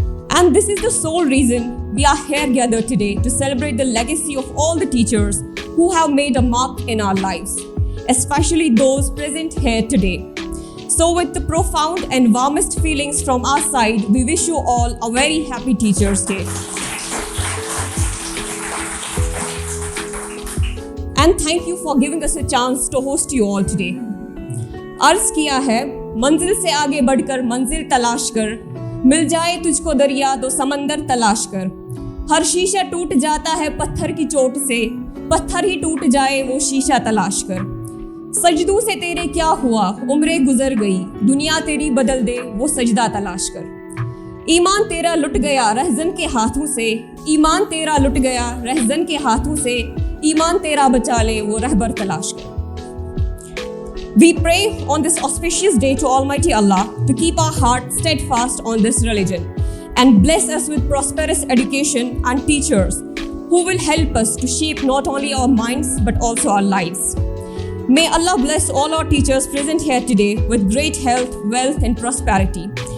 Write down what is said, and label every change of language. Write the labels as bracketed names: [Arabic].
[English] And this is the sole reason we are here gathered today to celebrate the legacy of all the teachers who have made a mark in our lives, especially those present here today. So with the profound and warmest feelings from our side, we wish you all a very happy Teachers' Day. And thank you for giving us a chance to host you all today. [Hindi] अर्ज किया है, मंजिल से आगे बढ़कर मंजिल तलाश कर, मिल जाए तुझको दरिया तो समंदर तलाश कर। हर शीशा टूट जाता है पत्थर की चोट से, पत्थर ही टूट जाए वो शीशा तलाश कर। सजदों से तेरे क्या हुआ, उम्रें गुजर गई, दुनिया तेरी बदल दे वो सजदा तलाश कर। ईमान तेरा लुट गया रहजन के हाथों से, ईमान तेरा लुट गया रहजन के हाथों से, ईमान तेरा बचा ले वो रहबर तलाश कर। [English] We pray on this auspicious day to Almighty Allah to keep our heart steadfast on this religion and bless us with prosperous education and teachers who will help us to shape not only our minds but also our lives. May Allah bless all our teachers present here today with great health, wealth and prosperity.